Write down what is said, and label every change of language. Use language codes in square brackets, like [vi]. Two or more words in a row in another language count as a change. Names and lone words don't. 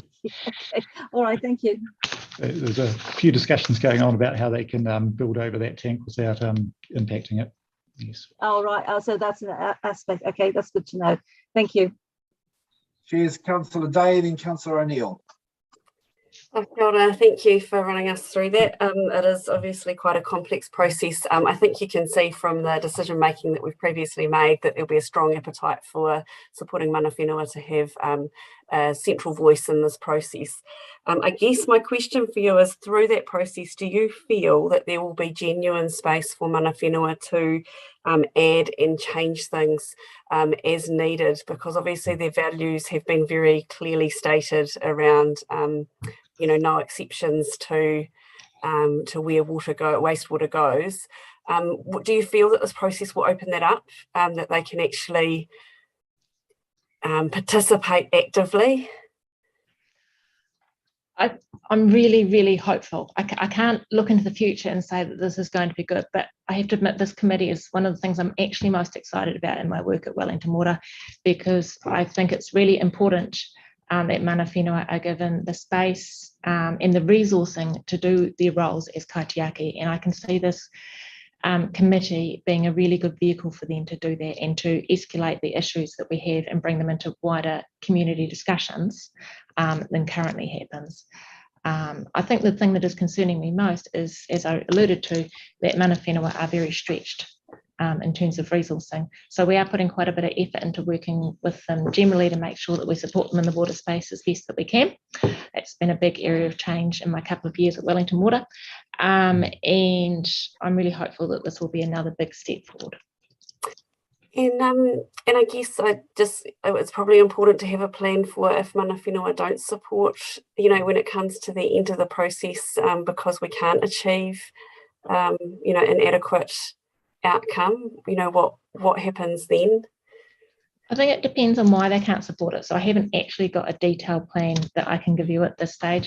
[en] Okay. All right, thank you. There's a few discussions going on about how they can build over that tank without impacting it. Yes. All right. Oh, so that's an aspect. Okay, that's good to know. Thank you. Cheers, Councillor Day, then Councillor O'Neill. [mi] Kia ora, [en] thank you for running us through that. It is obviously quite a complex process. I think you can see from the decision making that we've previously made that there'll be a strong appetite for supporting [mi] mana whenua [en] to have a central voice in this process. I guess my question for you is, through that process, do you feel that there will be genuine space for [mi] mana whenua [en] to add and change things as needed? Because obviously their values have been very clearly stated around you know, no exceptions to where wastewater goes. Do you feel that this process will open that up, that they can actually participate actively? I'm really, really hopeful. I can't look into the future and say that this is going to be good, but I have to admit this committee is one of the things I'm actually most excited about in my work at Wellington Water, because I think it's really important that [mi] mana whenua [en] are given the space and the resourcing to do their roles as kaitiaki. And I can see this committee being a really good vehicle for them to do that and to escalate the issues that we have and bring them into wider community discussions than currently happens. I think the thing that is concerning me most is, as I alluded to, that [mi] mana whenua [en] are very stretched in terms of resourcing. So we are putting quite a bit of effort into working with them generally to make sure that we support them in the water space as best that we can. It's been a big area of change in my couple of years at Wellington Water. And I'm really hopeful that this will be another big step forward. And I guess it's probably important to have a plan for if [mi] mana whenua [en] don't support, you know, when it comes to the end of the process, because we can't achieve, you know, an adequate outcome. You know, what happens then? I think it depends on why they can't support it. So I haven't actually got a detailed plan that I can give you at this stage.